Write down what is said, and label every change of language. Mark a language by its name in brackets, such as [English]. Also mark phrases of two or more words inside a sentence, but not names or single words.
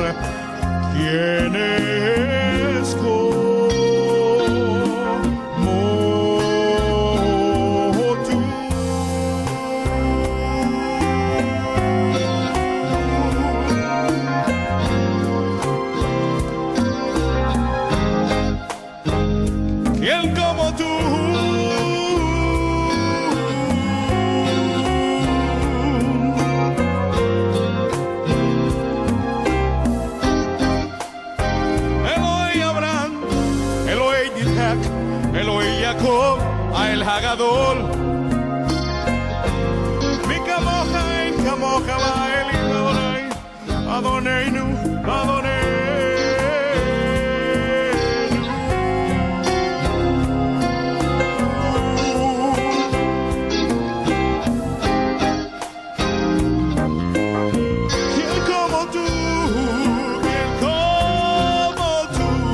[Spanish] ¿Quién es como tú? ¿Quién como tú? [Hebrew] אלוהי אברהם, אלוהי יצחק, אלוהי יעקב, האל הגדול. מי כמוך אין כמוך באלים אדוני, אדוננו, אדוננו. [Spanish] ¿Quién como tú? ¿Quién como tú?